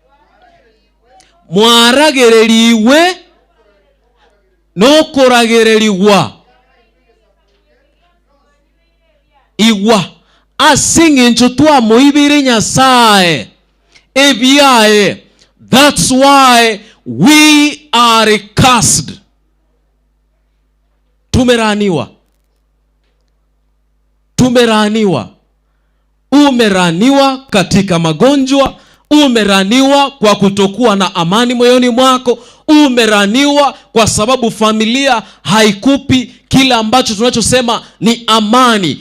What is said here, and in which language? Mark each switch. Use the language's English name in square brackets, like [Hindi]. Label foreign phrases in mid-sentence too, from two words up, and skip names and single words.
[Gusii] Mwaragereriwe nokoragereriwa. Iwa asinge ncho twamoibire Nyasaye ebiae. [English] That's why we are cursed. [Swahili] Tumeraniwa. Umeraniwa katika magonjwa, umeraniwa kwa kutokuwa na amani moyoni mwako, umeraniwa kwa sababu familia haikupi kila ambacho tunachosema ni amani.